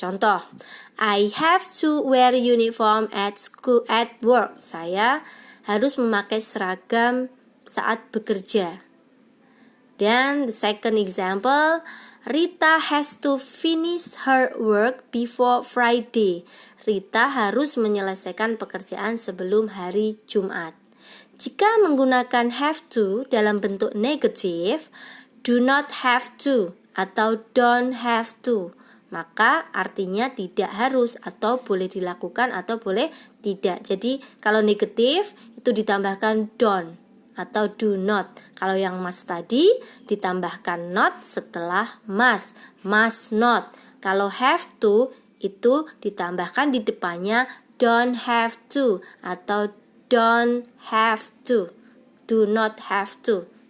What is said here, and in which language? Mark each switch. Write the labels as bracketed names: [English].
[Indonesian] Contoh, [English] I have to wear uniform at school at work. [Indonesian] Saya harus memakai seragam saat bekerja. Dan [English] the second example, Rita has to finish her work before Friday. [Indonesian] Rita harus menyelesaikan pekerjaan sebelum hari Jumat. Jika menggunakan have to dalam bentuk negatif, do not have to atau don't have to, maka artinya tidak harus atau boleh dilakukan atau boleh tidak. Jadi kalau negatif itu ditambahkan don't atau do not. Kalau yang must tadi ditambahkan not setelah must not. Kalau have to itu ditambahkan di depannya don't have to atau don't have to, do not have to.